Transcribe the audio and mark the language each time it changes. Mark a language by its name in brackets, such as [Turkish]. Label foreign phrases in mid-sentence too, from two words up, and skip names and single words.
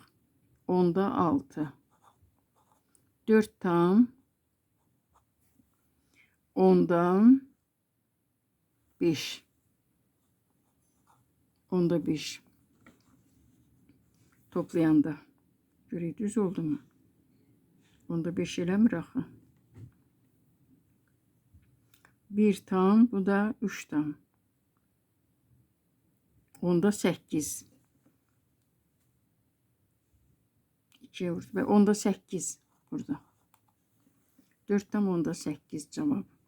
[Azerbaijani] 10da 6. 4,10 5. 10da 5. Toplayanda. Görək düz oldu mu? 10da 5 eləmir axı. 1 tam, bu da 3 tam. 10da 8. 2'ye vurdu. Ve 10da 8 burada. 4 tam 10da 8 cevap.